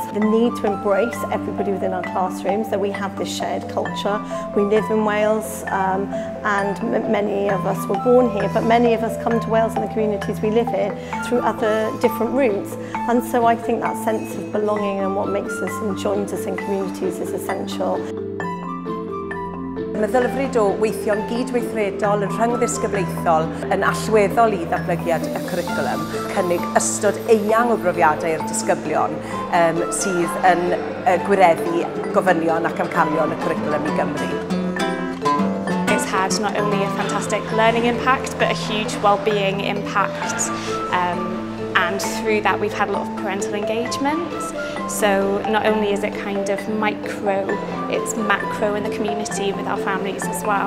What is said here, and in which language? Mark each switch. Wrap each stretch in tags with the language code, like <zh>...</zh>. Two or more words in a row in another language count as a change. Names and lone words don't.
<en>The need to embrace everybody within our classrooms, that we have this shared culture. We live in Wales and many of us were born here, but many of us come to Wales and the communities we live in through other different routes. And so I think that sense of belonging and what makes us and joins us in communities is essential.</en> <cy>Mae ddylfryd o weithio'n gydweithredol yn rhyngddisgyblaethol yn allweddol I ddatblygiad y cwricwlwm, cynnig ystod eang o brofiadau i'r disgyblion sydd yn gwireddu gofynion ac amcanion y cwricwlwm I Gymru.</cy> <en>It's had not only a fantastic learning impact, but a huge well-being impact. And through that we've had a lot of parental engagement. So not only is it kind of micro, it's macro in the community with our families as well.</en>